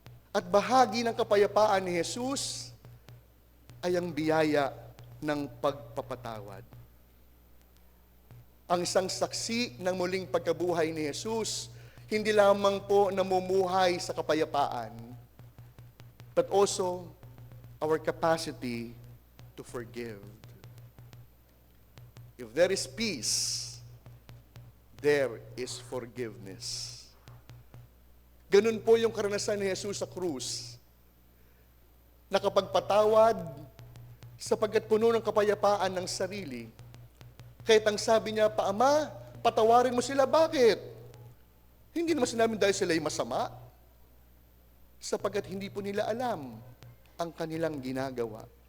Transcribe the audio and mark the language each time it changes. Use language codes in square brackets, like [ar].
[tl] At bahagi ng kapayapaan ni Jesus ay ang biyaya ng pagpapatawad. Ang isang saksi ng muling pagkabuhay ni Jesus, hindi lamang po namumuhay sa kapayapaan, [en] but also our capacity to forgive. If there is peace, there is forgiveness. [tl] Ganun po yung karanasan ni Jesus sa krus. Nakapagpatawad sapagkat puno ng kapayapaan ng sarili. Kahit ang sabi niya, Ama, patawarin mo sila. Bakit? Hindi naman sinabi dahil sila ay masama. Sapagkat hindi po nila alam ang kanilang ginagawa.